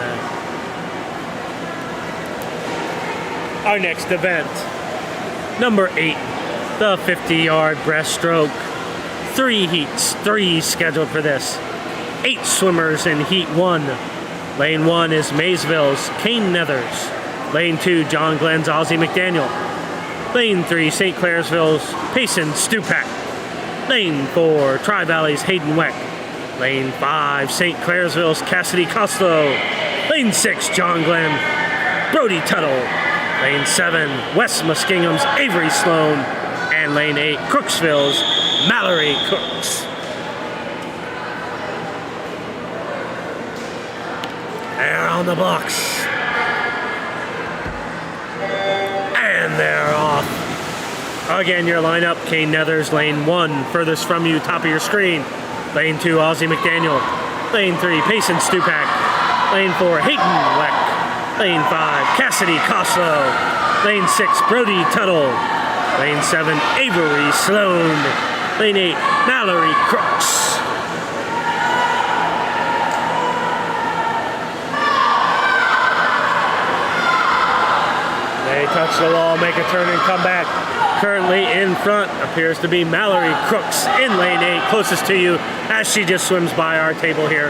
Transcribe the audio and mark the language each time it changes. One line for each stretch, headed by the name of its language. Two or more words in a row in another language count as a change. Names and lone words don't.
English: Our next event, number 8, the 50-yard breaststroke. 3 heats, 3 scheduled for this. 8 swimmers in heat 1. Lane 1 is Maysville's Kane Nethers. Lane 2, John Glenn's Ozzie McDaniel. Lane 3, St. Clairsville's Payson Stupak. Lane 4, Tri-Valley's Hayden Weck. Lane 5, St. Clairsville's Cassidy Costello. Lane 6, John Glenn, Brody Tuttle. Lane 7, West Muskingum's Avery Sloan. And lane 8, Crooksville's Mallory Cooks. They're on the blocks. And they're off. Again, your lineup, Kane Nethers, lane 1, furthest from you, top of your screen. Lane 2, Ozzie McDaniel. Lane 3, Payson Stupak. Lane 4, Hayden Weck. Lane 5, Cassidy Costello. Lane 6, Brody Tuttle. Lane 7, Avery Sloan. Lane 8, Mallory Crooks. They touch the wall, make a turn and come back. Currently in front appears to be Mallory Crooks in lane 8, closest to you as she just swims by our table here.